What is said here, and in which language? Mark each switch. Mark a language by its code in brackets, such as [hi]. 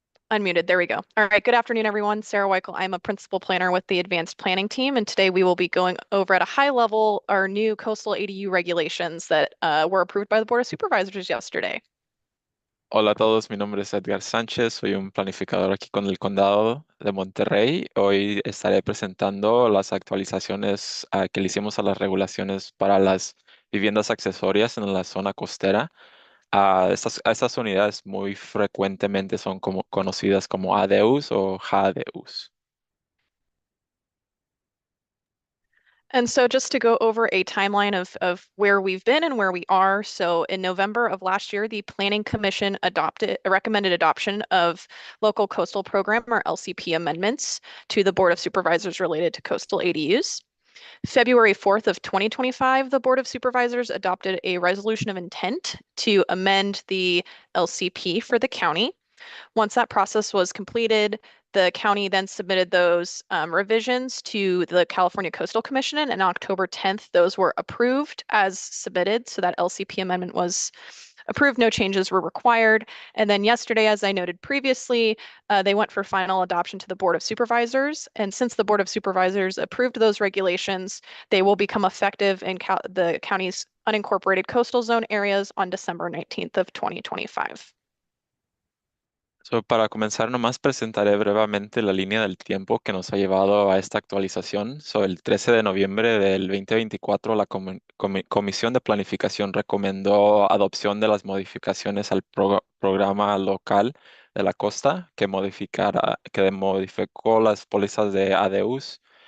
[en] Unmuted. There we go. All right. Good afternoon, everyone. Sarah Wikle. I'm a principal planner with the advanced planning team. And today we will be going over at a high level our new coastal ADU regulations that were approved by the Board of Supervisors yesterday. [es] Hola a todos, mi nombre es Edgar Sánchez, soy un planificador aquí con el condado de Monterrey. Hoy estaré presentando las actualizaciones que le hicimos a las regulaciones para las viviendas accesorias en la zona costera. Estas unidades muy frecuentemente son conocidas como ADUs o HDUs. [en] And so just to go over a timeline of where we've been and where we are. So in November of last year, the Planning Commission recommended adoption of Local Coastal Program or LCP amendments to the Board of Supervisors related to coastal ADUs. February 4th of 2025, the Board of Supervisors adopted a resolution of intent to amend the LCP for the county. Once that process was completed, the county then submitted those revisions to the California Coastal Commission, and on October 10th, those were approved as submitted. So that LCP amendment was approved, no changes were required. And then yesterday, as I noted previously, they went for final adoption to the Board of Supervisors. And since the Board of Supervisors approved those regulations, they will become effective in the county's unincorporated coastal zone areas on December 19th of 2025. [es] Para comenzar, nomás presentaré brevemente la línea del tiempo que nos ha llevado a esta actualización. El 13 de noviembre del 2024, la Comisión de Planificación recomendó adopción de las modificaciones al programa local de la costa que modificó las pólizas de ADUs.